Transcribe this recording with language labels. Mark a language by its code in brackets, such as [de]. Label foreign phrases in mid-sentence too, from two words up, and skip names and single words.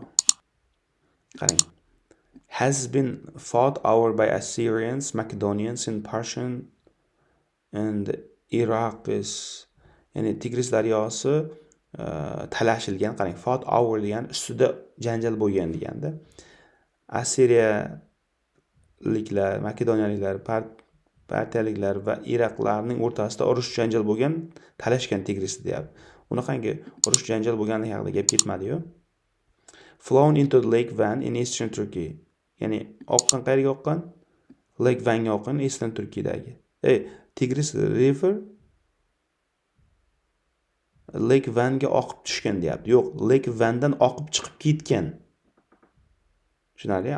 [uz] Qarang. [en] Has been fought over by Assyrians, Macedonians in Persian and Iraqis. [uz] Ya'ni Tigris daryosi talashilgan. Qarang, [en] fought over [uz] degan ustida janjal bo'lgan deganda. Assiriyaliklar, Makedoniyaliklar, partiyaliklar va iroqlarning o'rtasida urush janjal bo'lgan, talashgan Tigrisda deyapti. Unaqangi urush janjal bo'lganligi haqida gap ketmadi-yu. [en] Flown into the Lake Van in eastern Turkey. [uz] Ya'ni oqqan qayerga oqqan? Lake Van'ga oqqan, eastern Turkiyadagi. Tigris River Lake Van'ga oqib tushgan deyapti. Yo'q, Lake Van'dan oqib chiqib ketgan. Tushunarli?